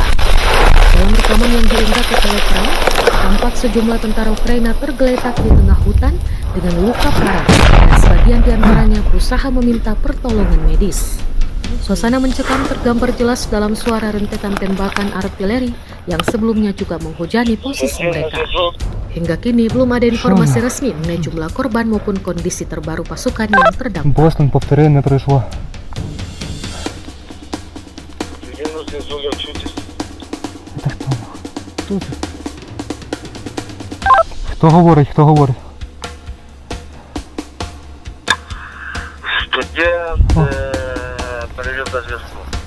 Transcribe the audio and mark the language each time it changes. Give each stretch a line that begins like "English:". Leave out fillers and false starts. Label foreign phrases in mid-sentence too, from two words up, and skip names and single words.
Indonesian: Dalam rekaman yang diunggah ke Telegram, tampak sejumlah tentara Ukraina tergeletak di tengah hutan dengan luka parah dan sebagian di antaranya berusaha meminta pertolongan medis. Suasana mencekam tergambar jelas dalam suara rentetan tembakan artileri yang sebelumnya juga menghujani posisi mereka. Hingga kini belum ada informasi resmi mengenai jumlah korban maupun kondisi terbaru pasukan yang terdampak.
Ukrainian: Бостон, повтори, не пройшло.
Russian: Это хто?
Ukrainian: Хто це? Хто говорить? Хто говорить? Студент перевів до зв'язку.